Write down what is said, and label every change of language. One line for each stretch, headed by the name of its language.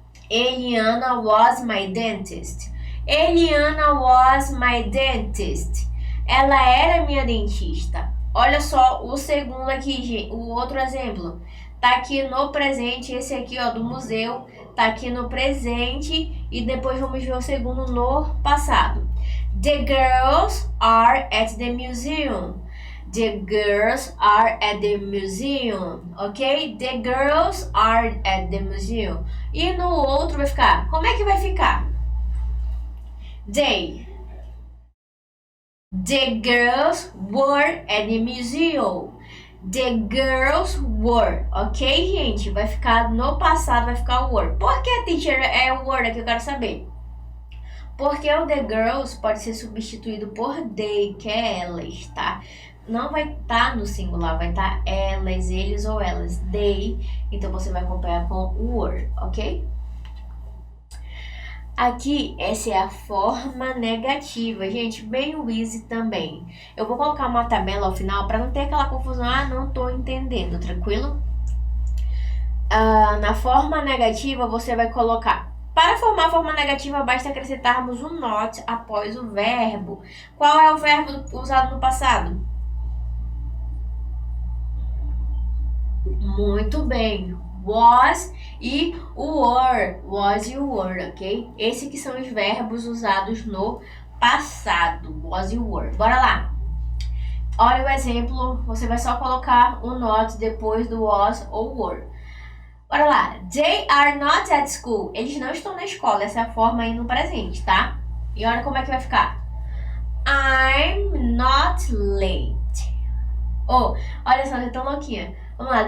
English: Eliana was my dentist. Eliana was my dentist.
Portuguese: Ela era minha dentista. Olha só o segundo aqui, gente. O outro exemplo. Tá aqui no presente. Esse aqui, ó, do museu. Tá aqui no presente. E depois vamos ver o segundo no passado.
English: The girls are at the museum. The girls are at the museum, ok? The girls are at the museum.
Portuguese: E no outro vai ficar, como é que vai ficar?
English: They. The girls were at the museum. The girls were, ok,
Portuguese: gente? Vai ficar no passado, vai ficar were. Por que, teacher, é o were aqui? Eu quero saber. Porque o the girls pode ser substituído por they, que é elas, tá? Não vai estar no singular, vai estar elas, eles ou elas, they. Então você vai acompanhar com were, ok? Aqui, essa é a forma negativa, gente, bem o easy também. Eu vou colocar uma tabela ao final para não ter aquela confusão, não tô entendendo, tranquilo? Na forma negativa, você vai colocar. Para formar a forma negativa, basta acrescentarmos um not após o verbo. Qual é o verbo usado no passado? Muito bem, was e o were, was e o were, ok? Esses que são os verbos usados no passado, was e were. Bora lá. Olha o exemplo, você vai só colocar o not depois do was ou were. Bora lá.
English: They are not at school.
Portuguese: Eles não estão na escola, essa é a forma aí no presente, tá? E olha como é que vai ficar.
English: I'm not late.
Portuguese: Olha só, eu tô louquinha. Vamos lá.